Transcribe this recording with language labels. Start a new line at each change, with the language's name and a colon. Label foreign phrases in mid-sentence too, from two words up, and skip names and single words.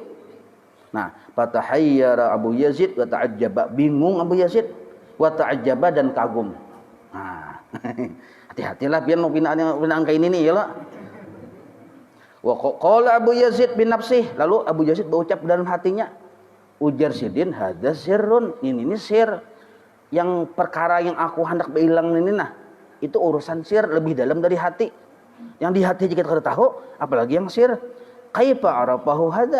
Arabic: Nah, فتحير أبو يزيد وتعجب,
Banjar: bingung Abu Yazid,
Arabic: وتعجب,
Banjar: dan kagum. Nah, hati-hatilah pian pinaan kayak ini nih ya lah.
Arabic: وقال أبو يزيد بنفسه,
Banjar: lalu Abu Yazid berucap dalam hatinya, ujar sidin
Arabic: هذا سر,
Banjar: ini sir. Yang perkara yang aku hendak bilang ini nah, itu urusan sir lebih dalam dari hati. Yang di hati jika kita tahu, apalagi yang sir.
Arabic: كيف عرفه هذا?